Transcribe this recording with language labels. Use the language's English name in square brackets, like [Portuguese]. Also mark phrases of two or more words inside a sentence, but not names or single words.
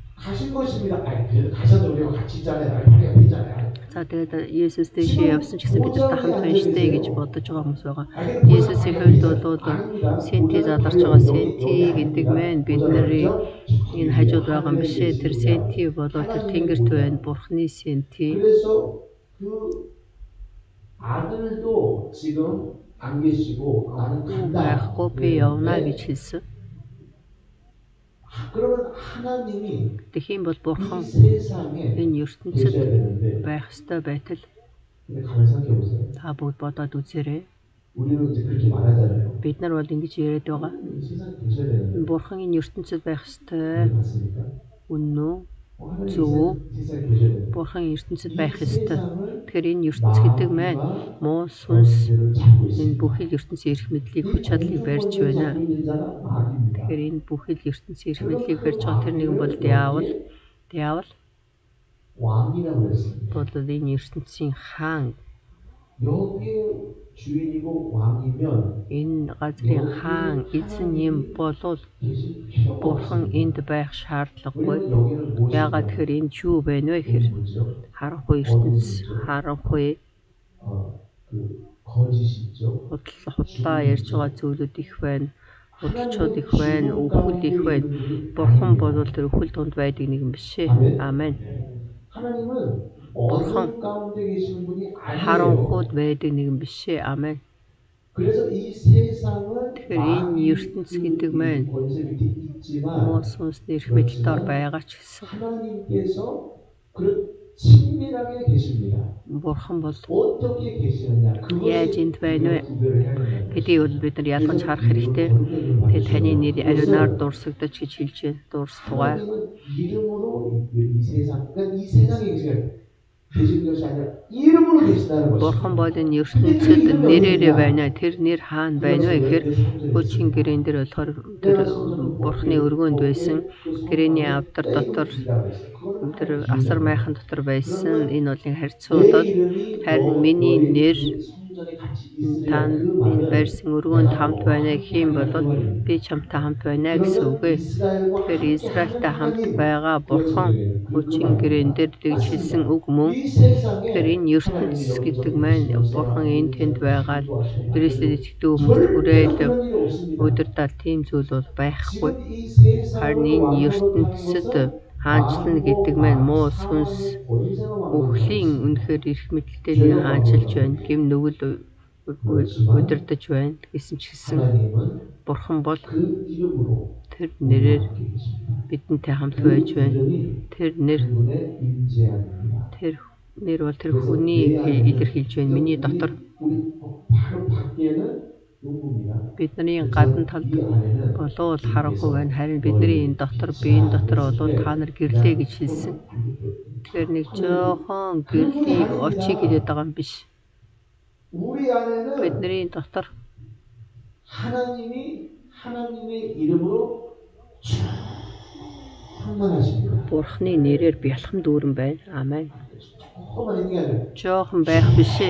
[Mongolian] За тэгээд Есүс дэшээ явсан ч гэсэн бид нартай хамт байна штэ гэж бодож байгаа хүмүүс байгаа. Есүсийн хувьд бол сенти задарч байгаа. Сенти гэдэг маань бидний энэ хажууд байгаа юм биш ээ. Тэр сенти бол тэр тэнгэрт байна. Бурхны сенти. [Korean] 아들도 지금 안 계시고 나는 간다. [Mongolian] байхгүй би явна гэж хэлсэн. [Korean] 그러면 하나님이 [Mongolian] Тэхийн бол Бурхан [Korean] 이 세상에 [Mongolian] энэ ертөнцид байх ёстой байтал [Korean] 근데 가만히 생각해 보세요. [Mongolian] та бүгд бодоод үзээрэй. [Korean] 우리는 이제 그렇게 말하잖아요. [Mongolian] Бид нар бол ингэж яриад байгаа. [Korean] 이 세상에 계셔야 되는데 [Mongolian] Бурхан энэ ертөнцид байх ёстой. [Korean] 맞습니까? [Mongolian] Үнэн үү? [Korean] 하나님 [Mongolian] зөв үү? [Korean] 세상에 계셔야 되는데 [Mongolian] Бурхан ертөнцид байх ёстой. Тэгэхээр энэ ертөнц гэдэг маань муу сүнс энэ бүхэл ертөнцийн эрх мэдлийг хүч чадлыг барьж байна. Тэгэхээр энэ бүхэл ертөнцийн эрх мэдлийг барьж байгаа тэр нэгэн бол диавол. [Korean] 왕이라고 그랬습니다. [Mongolian] бол энэ ертөнцийн хаан. [Korean] 여기에 주인이고 왕이면 [Mongolian] Энэ газрын хаан эзэн юм болол Бурхан энд байх шаардлагагүй. Яагаад тэгэхээр энэ юу байна вэ гэхээр харанхуй ертөнц, харанхуй [Korean] 거짓이죠. [Mongolian] худлаа ярьж байгаа зүйлүүд их байна. Худалчууд их байна, өвхөл их байна. Бурхан бол тэр өвхөл донд байдаг нэг юм биш ээ. Амен. [Korean] 하나님은 어둠 가운데 계시는 분이 아니에요. [Mongolian] харанхуйд байдаг нэг юм биш ээ. Амен. [Korean] 그래서 이 세상은 [Mongolian] Тэгэхээр энэ ертөнц гэдэг маань [Korean] 권세 밑에 있지만 [Mongolian] муу сүнсний эрх мэдэлээр байгаа ч гэсэн [Korean] 하나님께서 그 친밀하게 계십니다. [Mongolian] Бурхан бол [Korean] 어떻게 계시느냐? [Mongolian] яаж энд байна вэ [Korean] 구별을 해야 된다. [Mongolian] гэдгийг бол бид нар ялгаж харах хэрэгтэй. Тэгээд таны нэр ариунаар дурсагдаж гэж хэлж байна. Дурсдугай. [Korean] 하나님은 이름으로 이 세상, 그러니까 이 세상에 계시는 것이 아니라 이름으로 계시다는 것이죠. [Mongolian] Бурхан бол энэ ертөнцид нэрээрээ байна. Тэр нэр хаана байна вэ гэхээр Хүчийн гэрээн дээр болохоор тэр Бурханы өргөөнд байсан. Гэрээний авдар дотор тэр асар майхан дотор байсан. Энэ бол харьцуулаад харин миний нэр Танд энэ барьсан өргөөнд хамт байна гэх юм бол би чамтай хамт байна гэсэн үг ээ. Тэгэхээр Израильтай хамт байгаа Бурхан хүчин гэрээн дээр тэгж хэлсэн үг мөн. [Korean] 이 세상에 [Mongolian] Тэгэхээр энэ ертөнц гэдэг маань Бурхан энэ тэнд байгаад Христэд итгэдэг хүмүүст хүрээд удирдах тийм зүйл бол байхгүй. [Korean] 지금 이 세상으로 [Mongolian] Харин энэ ертөнцид хаанчлна гэдэг маань муу сүнс өхлийн үнэхээр эрх мэдэлтэй нэг хаанчилж байна. Гэм нүгэл удирдах байна гэсэн ч гэсэн [Korean] 하나님은 [Mongolian] Бурхан бол [Korean] 그 이름으로 [Mongolian] тэр нэрээр бидэнтэй хамт байж байна. Тэр нэр [Korean] 그분의 임재함입니다. [Mongolian] тэр нэр бол тэр хүний илэрхийлж байна. Миний дотор [Korean] 우리 바로 밖에는 용부입니다. [Mongolian] бидний гадна талд [Korean] 이 안에는 [Mongolian] болов харахгүй байна. Харин бидний энэ дотор биеийн дотор болов та нар гэрлээ гэж хэлсэн. Тэгэхээр нэг жоохон гэрлийг очиг хэлээд байгаа юм биш. [Korean] 우리 안에는 [Mongolian] Бидний дотор [Korean] 하나님의 이름으로 충만하십니다. [Mongolian] Бурхны нэрээр бялхан дүүрэн байна. Амен. [Korean] 조금만 있는 게 아니라 [Mongolian] Жоохон байх биш ээ.